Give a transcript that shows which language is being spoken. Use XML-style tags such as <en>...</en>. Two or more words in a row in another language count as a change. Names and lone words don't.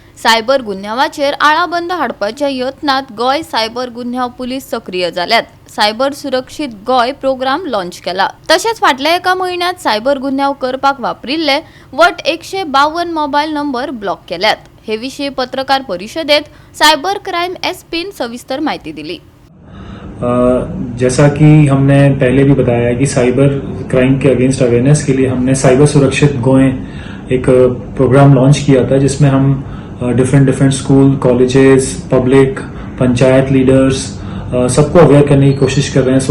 <kok>सायबर गुन्ह्यांवाचेर आळाबंद हाडपाच्या यत्नात गोय सायबर गुन्ह्यांव पुलीस सक्रिय जाल्यात. सायबर सुरक्षित गोय प्रोग्राम लॉन्च केला. तशेंच फाटल्या एका म्हयन्यात सायबर गुन्ह्यांव करपाक वापरिल्ले वट 152 मोबाईल नंबर ब्लॉक केल्यात. हे विशीं पत्रकार परिषदेत</kok> <en>cyber crime</en> <kok>एसपीन सविस्तर माहिती दिली.</kok> <hi>जैसा कि हमने पहले भी बताया है कि</hi> <en>cyber crime</en> <hi>के</hi> <en>against awareness</en> <hi>के लिए हमने साइबर सुरक्षित गोएं एक</hi> <en>program launch</en> <hi>किया था, जिसमें हम</hi> <en>different school, colleges, public, panchayat leaders</en> <hi>सबको अवेयर करने की कोशिश कर रहे हैं.</hi>